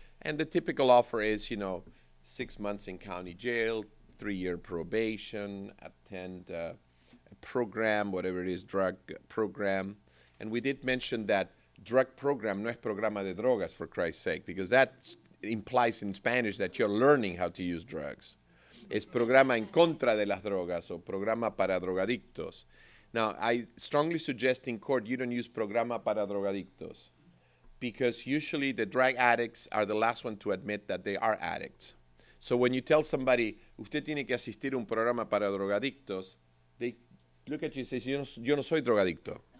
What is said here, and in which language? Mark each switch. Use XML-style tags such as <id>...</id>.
<en>And the typical offer is, 6 months in county jail, 3-year probation, attend a program, whatever it is, drug program. And we did mention that drug program</en> <es>no es programa de drogas,</es> <en>for Christ's sake, because that implies in Spanish that you're learning how to use drugs.</en> <es>Es programa en contra de las drogas o programa para drogadictos.</es> <en>Now, I strongly suggest in court you don't use</en> <es>programa para drogadictos</es> <en>because usually the drug addicts are the last one to admit that they are addicts. So when you tell somebody,</en> <es>usted tiene que asistir a un programa para drogadictos,</es> <en>they look at you and say,</en> <es>yo no soy drogadicto.</es>